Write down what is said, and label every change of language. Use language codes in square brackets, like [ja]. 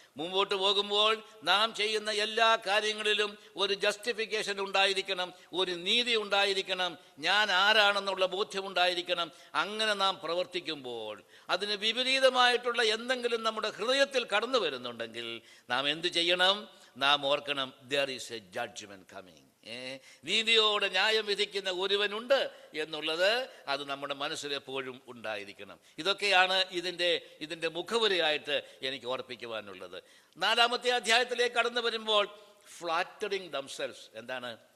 [ml] മുമ്പോട്ട് പോകുമ്പോൾ നാം ചെയ്യുന്ന എല്ലാ കാര്യങ്ങളിലും ഒരു ജസ്റ്റിഫിക്കേഷൻ ഉണ്ടായിരിക്കണം, ഒരു നീതി ഉണ്ടായിരിക്കണം, ഞാൻ ആരാണെന്നുള്ള ബോധ്യമുണ്ടായിരിക്കണം. അങ്ങനെ നാം പ്രവർത്തിക്കുമ്പോൾ അതിന് വിപരീതമായിട്ടുള്ള എന്തെങ്കിലും നമ്മുടെ ഹൃദയത്തിൽ കടന്നു വരുന്നുണ്ടെങ്കിൽ നാം എന്തു ചെയ്യണം? നാം ഓർക്കണം, [en] there is a judgment coming. [ml] നീതിയോടെ ന്യായം വിധിക്കുന്ന ഒരുവനുണ്ട് എന്നുള്ളത് അത് നമ്മുടെ മനസ്സിലെപ്പോഴും ഉണ്ടായിരിക്കണം. ഇതൊക്കെയാണ് ഇതിൻ്റെ മുഖവുരയായിട്ട് എനിക്ക് ഓർപ്പിക്കുവാനുള്ളത്. 4-ാമത്തെ അധ്യായത്തിലേക്ക് കടന്നു വരുമ്പോൾ [en] Flattering damsels. [ml] എന്താണ്?